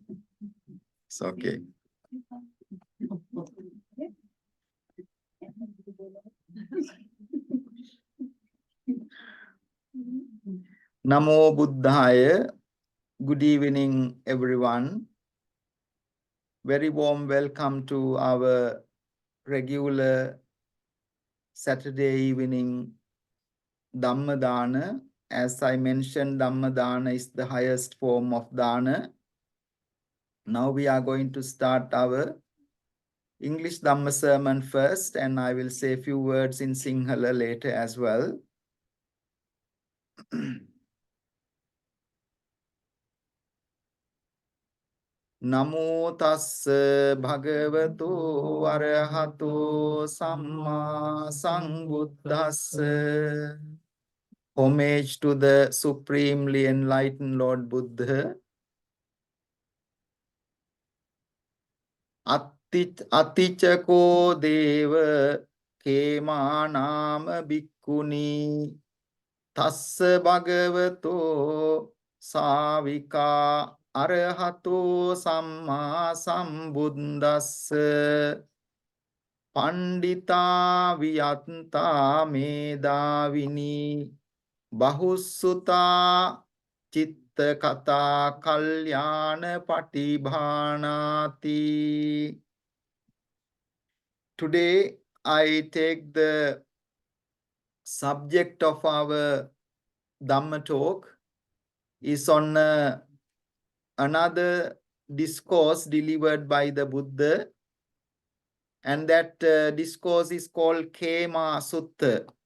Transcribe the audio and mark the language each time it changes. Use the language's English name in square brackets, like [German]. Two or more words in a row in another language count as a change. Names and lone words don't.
[English] It's okay. [Pali] Namo Buddhaya. [English] Good evening, everyone. Very warm welcome to our regular Saturday evening [Pali] Dhamma Dana. [English] As I mentioned, [Pali] Dhamma Dana [English] is the highest form of Dana. Now we are going to start our English Dhamma sermon first, and I will say a few words in Sinhala later as well. [Pali] Namo tassa bhagavato arahato samma sambuddhassa. [English] Homage to the supremely enlightened Lord Buddha. [Pali] Atichako deva khemā nama bhikkhuni tassa bhagavato sāvika arahato samma sambuddhassa pandita viyanta medavini bahussuta citta kata kalyana patibhanati. [English] Today I take the subject of our Dhamma talk is on another discourse delivered by the Buddha, and that discourse is called Khemā Sutta.